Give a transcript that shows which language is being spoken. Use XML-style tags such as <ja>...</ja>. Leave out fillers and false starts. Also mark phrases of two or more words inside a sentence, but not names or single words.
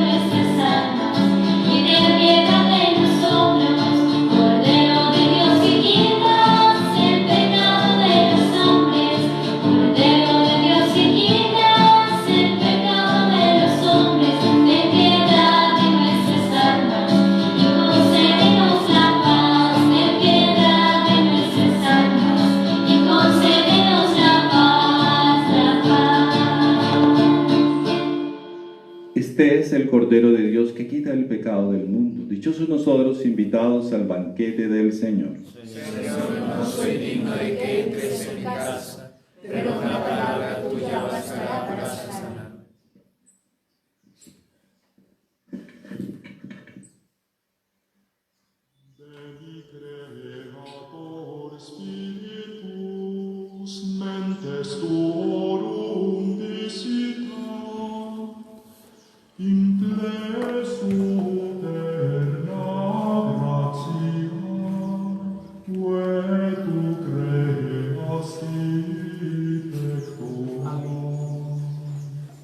<es>nuestras almas y ten piedad de nosotros, Cordero de Dios que quitas el pecado de los hombres, Cordero de Dios que quitas el pecado de los hombres, ten piedad de nuestras almas y concédenos la paz, ten piedad de nuestras almas y concédenos la paz. Este es el Cordero de Dios que quita el pecado del mundo. Dichosos nosotros, invitados al banquete del Señor. Señor, no soy digno de que entres en mi casa, pero una palabra tuya bastará para sanar.</es> <la>Veni Creator Spiritus, mentes tuorum visita, in te superna gratia, ue tu creasti pectora.</la>